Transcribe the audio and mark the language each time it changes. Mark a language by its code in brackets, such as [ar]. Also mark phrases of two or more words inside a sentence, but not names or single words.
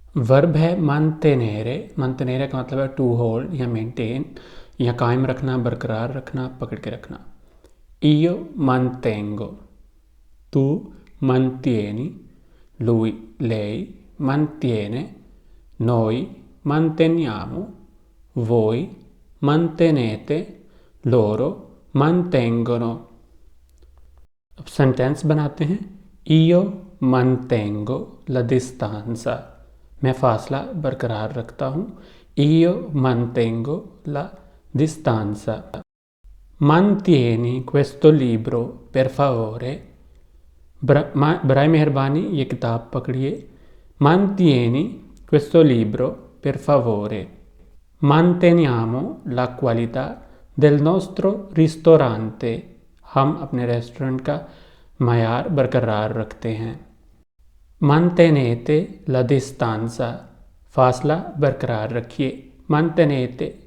[hi] वर्ब है mantenere। mantenere का मतलब है [en] to hold [hi] या मेंटेन या कायम रखना, बरकरार रखना, पकड़ के रखना। [it] io mantengo, tu mantieni, lui lei mantiene, noi manteniamo, voi mantenete, loro mantengono। [hi] अब सेंटेंस बनाते हैं। [it] io mantengo la distanza, [hi] मैं फासला बरकरार रखता हूँ। [it] io mantengo la distanza। mantieni questo libro per favore, [hi] बराए मेहरबानी ये किताब पकड़िए। [it] mantieni questo libro per favore। manteniamo la qualità del nostro ristorante, [hi] हम अपने रेस्टोरेंट का मयार बरकरार रखते हैं। [it] mantenete la distanza, [hi] फासला बरकरार रखिए। mantenete